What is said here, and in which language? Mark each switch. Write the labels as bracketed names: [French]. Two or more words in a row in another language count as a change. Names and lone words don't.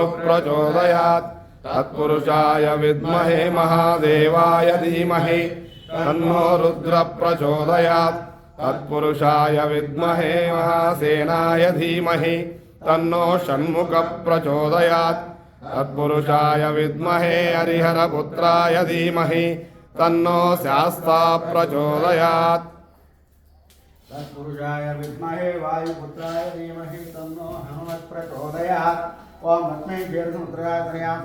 [Sanskrit] ప్రచోదయాత్ తత్పురుషాయ విద్మహే మహాదేవాయ ధీమహి తన్నో రుద్ర ప్రచోదయాత్ తత్పురుషాయ విద్మహే మహాసేనాయ ధీమహి తన్నో షణ్ముఖ ప్రచోదయాత్ తత్పురుషాయ విద్మహే హరిహరపుత్రాయ ధీమహి తన్నో శాస్తా ప్రచోదయాత్ तत्पुरुषाय विद्महे वायुपुत्राय धीमहि तन्नो हनुमत् प्रचोदयात् ओम लक्ष्मी कीर्तनमुद्राया